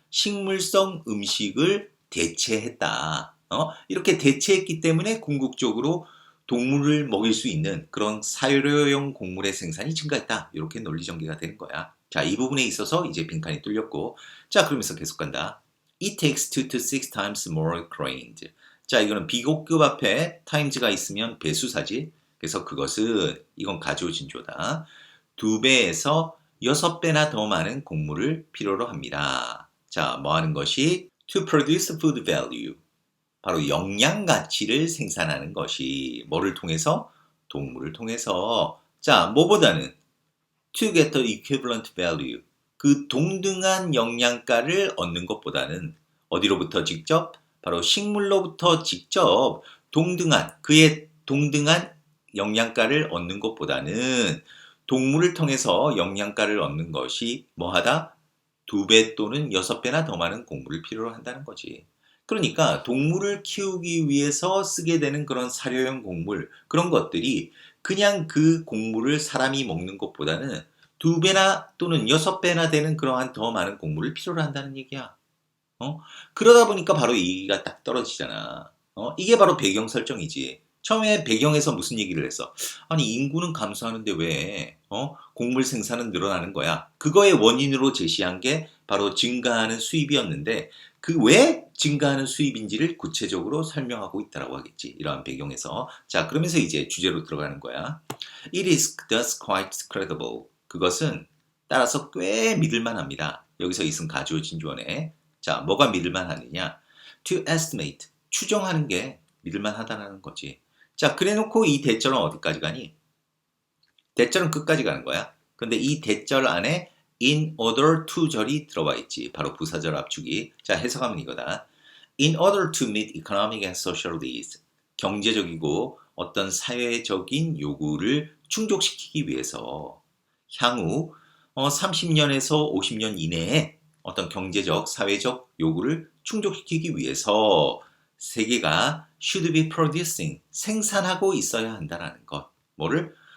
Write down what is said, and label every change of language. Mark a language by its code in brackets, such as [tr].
[ko] 식물성 음식을 대체했다. 이렇게 대체했기 때문에 궁극적으로 동물을 먹일 수 있는 그런 사료용 곡물의 생산이 증가했다. 이렇게 논리 전개가 되는 거야. 자, 이 부분에 있어서 이제 빈칸이 뚫렸고. 자, 그러면서 계속 간다. [en] It takes 2 to 6 times more grains. [ko] 자, 이거는 비고급 앞에 times가 있으면 배수사지. 그래서 그것은 이건 가주어진조다. 2배에서 6배나 더 많은 곡물을 필요로 합니다. 자, 뭐 하는 것이? [en] To produce food value. [ko] 바로 영양 가치를 생산하는 것이 뭐를 통해서? 동물을 통해서. [en] 자, 뭐보다는 to get the equivalent value. [ko] 그 동등한 영양가를 얻는 것보다는 어디로부터 직접? 바로 식물로부터 직접 그의 동등한 영양가를 얻는 것보다는 동물을 통해서 영양가를 얻는 것이 뭐하다? 2배 또는 6배나 더 많은 곡물을 필요로 한다는 거지. 그러니까 동물을 키우기 위해서 쓰게 되는 그런 사료용 곡물, 그런 것들이 그냥 그 곡물을 사람이 먹는 것보다는 2배나 또는 6배나 되는 그러한 더 많은 곡물을 필요로 한다는 얘기야. 그러다 보니까 바로 이 얘기가 딱 떨어지잖아. 이게 바로 배경 설정이지. 처음에 배경에서 무슨 얘기를 했어? 아니, 인구는 감소하는데 왜, 곡물 생산은 늘어나는 거야? 그거의 원인으로 제시한 게 바로 증가하는 수입이었는데, 그 왜 증가하는 수입인지를 구체적으로 설명하고 있다라고 하겠지. 이러한 배경에서. 자, 그러면서 이제 주제로 들어가는 거야. [en] It is thus quite credible. [ko] 그것은 따라서 꽤 믿을만 합니다. 여기서 있은 가주어 진주어네. 자, 뭐가 믿을만 하느냐? [en] To estimate. [ko] 추정하는 게 믿을만 하다는 거지. 자, 그래 놓고 이 대절은 어디까지 가니? 대절은 끝까지 가는 거야. 근데 이 대절 안에 in order to 절이 들어와 있지. 바로 부사절 압축이. 자, 해석하면 이거다. [en] In order to meet economic and social needs. [ko] 경제적이고 어떤 사회적인 요구를 충족시키기 위해서 향후 30년에서 50년 이내에 어떤 경제적, 사회적 요구를 충족시키기 위해서 세계가 [en] should be producing, [ko] 생산하고 있어야 한다는 것. 뭐를?